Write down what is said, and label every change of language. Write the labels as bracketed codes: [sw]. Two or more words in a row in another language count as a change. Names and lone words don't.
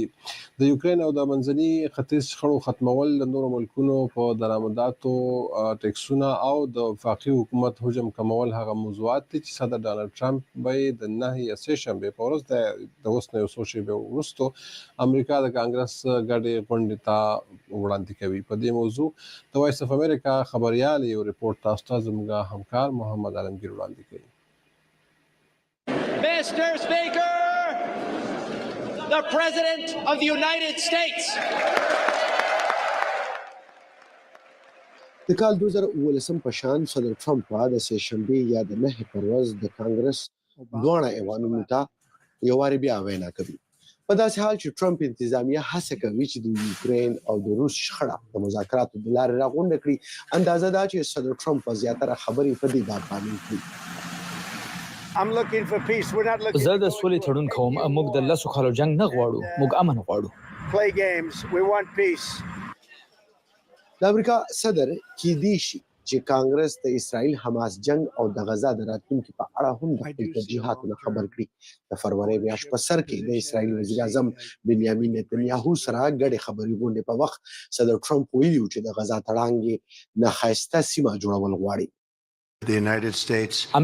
[ps] د یوکرین او د منځني ختیځ شخړو ختمول، د نورو ملکونو په درآمداتو ټیکسونه او د وفاقي حکومت حجم کمول هغه موضوعات دي چې صدر ډانلډ ټرمپ به د 9 یا 3 شنبې په ورځ د اوس نه یو څو شېبې وروسته امریکا د کانګرس ګډې غونډې ته وړاندې کوي. په دې موضوع د وایس اف امریکا خبریال یو ریپورټ تاسو ته زموږ همکار محمد عالمگیر وړاندې کوي. [en] Mr. Speaker, the President of the United States. [ps] د کال 2019 په شان صدر ټرمپ د سه شنبې یا د 9 پر ورځ د کانګرس دوه ایوانونو ته یو واری بیا وینا کوي. په داسې حال چې ټرمپ انتظامیه هڅه کوي چې د یوکرین او د روس شخړه د مذاکراتو د لارې راغونډه کړي، اندازه ده چې صدر ټرمپ زیاتره خبرې په دې باب باندې کوي. [en] I'm looking for peace. We're not looking [ps] زه [en] to [ps] د [en] go [ps] سولې [en] into a [ps] تړون [en] big [ps] کوم. [en] new [ps] موږ د [en] war [ps] لسو کالو جنگ نه غواړو، موږ امن غواړو. [en] play games. We want peace. [ps] د امریکا صدر کیدی شي چې کانګرس د اسرائیل حماس جنگ او د غزا د راتلونکي په اړه هم د خپل ترجیحاتو خبر کړي. د فروری میاشت په سر کې د اسرائیل وزیر اعظم بنیامین نتنیاهو سره ګډې خبرې غونډې په وخت صدر ټرمپ ویلي چې د غزا تړاو نه ښایسته سیمه جوړول غواړي.